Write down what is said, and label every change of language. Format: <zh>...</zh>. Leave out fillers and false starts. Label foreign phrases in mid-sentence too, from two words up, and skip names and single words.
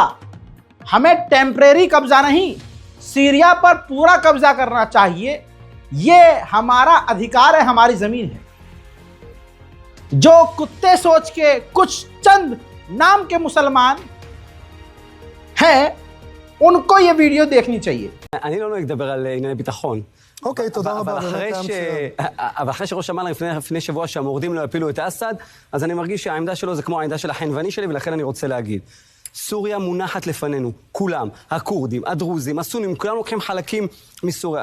<hi>हमें टेम्परेरी कब्जा नहीं, सीरिया पर पूरा कब्जा करना चाहिए। यह हमारा अधिकार है, हमारी जमीन है। जो कुत्ते सोच के कुछ चंद नाम के मुसलमान हैं, उनको ये वीडियो देखनी चाहिए।</hi> <he>אני לא נוהג לדבר על ענייני ביטחון. אוקיי, תודה רבה. אבל אחרי שראש אמר לפני שבוע שהמורדים לא הפילו את אסד, אז אני מרגיש שהעמדה שלו זה כמו העמדה של החנווני שלי, ולכן אני רוצה להגיד. סוריה מונחת לפנינו, כולם, הכורדים, הדרוזים, הסונים, כולם לוקחים חלקים מסוריה.</he>